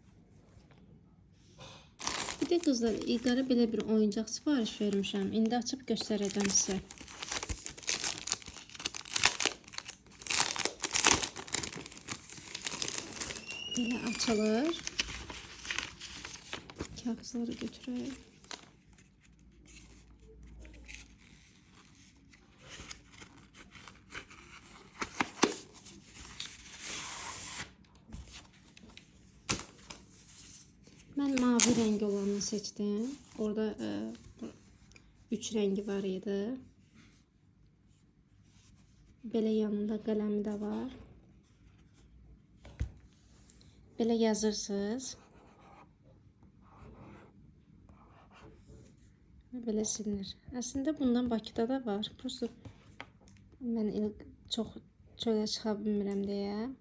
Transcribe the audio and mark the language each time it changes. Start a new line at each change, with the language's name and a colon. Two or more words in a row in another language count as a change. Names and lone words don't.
Azerbaijani: Bir də qızlar, İlqara belə bir oyuncaq sifariş vermişəm. İndi açıb göstərəcəm sizə. Belə açılır. Kağızları götürək.
Turkish: Ben mavi rengi olanı seçtim.
Azerbaijani: Orada 3 rengi var idi. Belə yanında qələmi də var. Belə yazırsınız. Belə silinir. Əslində bundan Bakıda da var. Prosta mən çox çölə çıxa bilmirəm deyə.